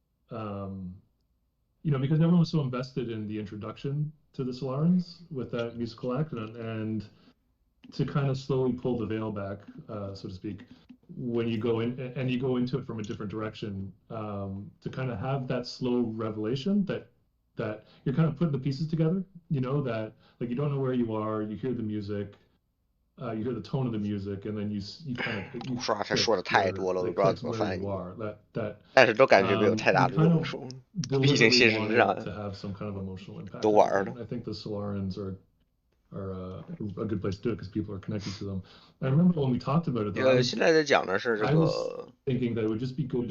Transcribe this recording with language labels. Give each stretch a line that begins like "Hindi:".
English: You know, because everyone was so invested in the introduction to the Solarans with that musical act, and to kind of slowly pull the veil back, so to speak, when you go in and you go into it from a different direction, to kind of have that slow revelation that you're kind of putting the pieces together, you know, that like you don't know where you are, you hear the music, you hear the tone of the music, and then you kind of
Chinese: 不说他说的太多了，我都不知道怎么翻译，
English: that
Chinese: 但是都感觉没有太大的用处，毕竟现实上
English: to have some kind of emotional impact.
Chinese: 都玩了。
English: I think the Solarans are a good place to do it because people are connected to them. I remember when we talked about it.
Chinese: 现在在讲的是这
English: I was
Chinese: 个
English: thinking that it would just be good